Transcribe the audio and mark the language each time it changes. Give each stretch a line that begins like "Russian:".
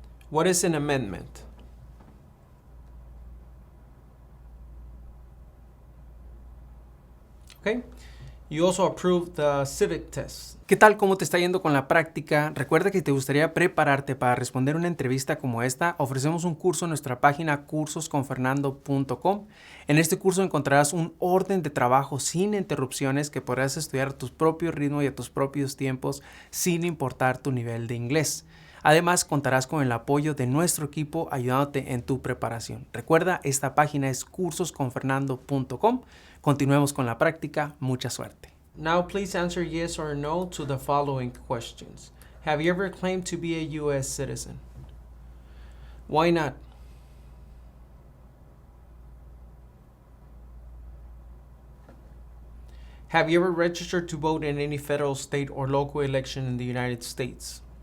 English: What is an amendment? Okay. You also approved the civic test.
Spanish: ¿Qué tal? ¿Cómo te está yendo con la práctica? Recuerda que si te gustaría prepararte para responder una entrevista como esta, ofrecemos un curso en nuestra página cursosconfernando.com. En este curso encontrarás un orden de trabajo sin interrupciones que podrás estudiar a tu propio ritmo y a tus propios tiempos sin importar tu nivel de inglés. Además, contarás con el apoyo de nuestro equipo ayudándote en tu preparación. Recuerda, esta página es cursosconfernando.com. Continuemos con la práctica. Mucha suerte.
English: Now please answer yes or no to the following questions. Have you ever claimed to be a U.S. citizen? Why not? Have you ever registered to vote in any federal, state, or local election in the United States?